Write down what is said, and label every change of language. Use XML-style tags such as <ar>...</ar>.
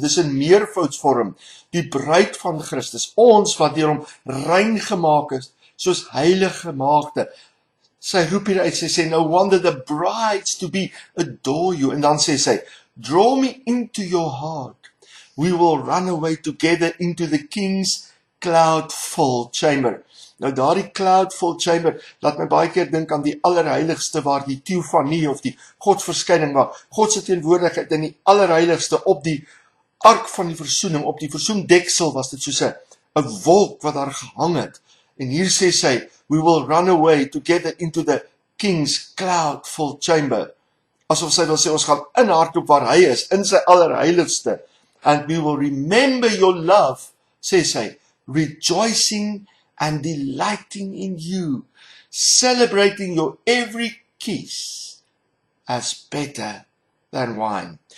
<af>Dis in meervoudsvorm, die bruid van Christus, ons wat deur hom rein gemaak is, soos heilige maagde. Sy roep hier uit, sy sê,</af> <en>no wonder the brides to be adore you.</en> <af>En dan sê sy,</af> <en>draw me into your heart. We will run away together into the king's cloud-filled chamber.</en> <af>Nou daardie cloud-filled chamber, laat my baie keer dink aan die allerheiligste, waar die teofanie of die godsverskyning, waar God se teenwoordigheid in die allerheiligste op die ark van die versoening, op die versoendeksel was dit soos 'n wolk wat daar gehang het. En hier sê sy,</af> <en>we will run away together into the king's cloud-filled chamber.</en> <af>Asof sy wil sê, ons gaan inhardloop waar hy is, in sy allerheiligste.</af> <en>And we will remember your love,</en> <af>sê sy,</af> <en>rejoicing and delighting in you, celebrating your every kiss as better than wine.</en>